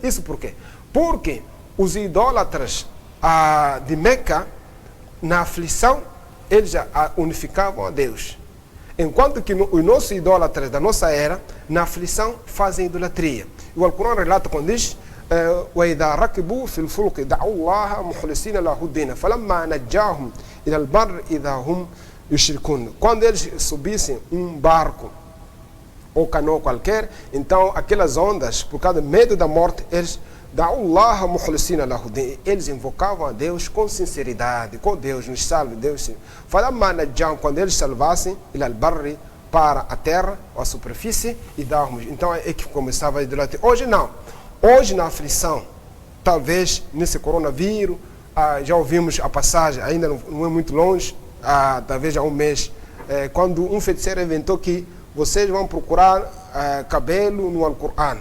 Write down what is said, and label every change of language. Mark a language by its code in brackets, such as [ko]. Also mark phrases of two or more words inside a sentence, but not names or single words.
[pt] Isso por quê? Porque os idólatras de Meca, na aflição, eles já unificavam a Deus. Enquanto que os nossos idólatras da nossa era, na aflição, fazem idolatria. E o Alcorão relata quando diz [ar] وإذا ركبوا في الفلك دعوا الله مخلصين له الدين فلما نجاهم إلى البر إذا هم يشركون. [pt] Quando eles subissem barco ou canoa qualquer, então aquelas ondas, por causa do medo da morte, eles [ar] دعوا الله مخلصين له الدين, [pt] eles invocavam a Deus com sinceridade, com Deus nos salve, Deus. [ar] فلما نجاهم, [pt] quando eles salvassem [ar] إلى البر, [pt] para a terra, a superfície, e dávamos. Então é que começava a idolatria. Hoje não. Hoje na aflição, talvez nesse coronavírus, já ouvimos a passagem, ainda não é muito longe, talvez há um mês, quando um feiticeiro inventou que vocês vão procurar cabelo no Alcorão.